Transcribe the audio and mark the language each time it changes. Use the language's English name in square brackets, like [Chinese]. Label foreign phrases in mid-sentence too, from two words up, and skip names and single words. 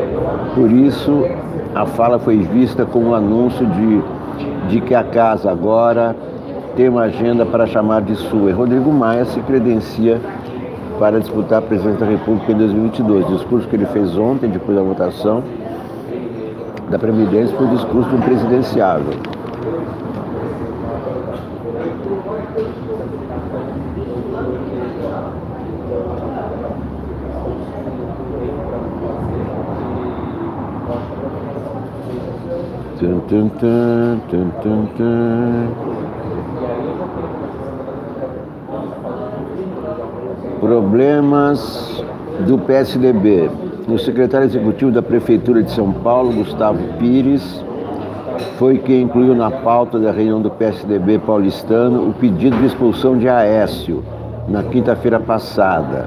[Portuguese] Por isso, a fala foi vista como um anúncio de que a casa agora tem uma agenda para chamar de sua. E Rodrigo Maia se credencia para disputar a presidência da República em 2022. O discurso que ele fez ontem, depois da votação da Previdência, foi o discurso de um presidenciável. Tum, tum, tum, tum, tum, tum. Problemas do PSDB. O secretário executivo da Prefeitura de São Paulo, Gustavo Pires, foi quem incluiu na pauta da reunião do PSDB paulistano o pedido de expulsão de Aécio, na quinta-feira passada.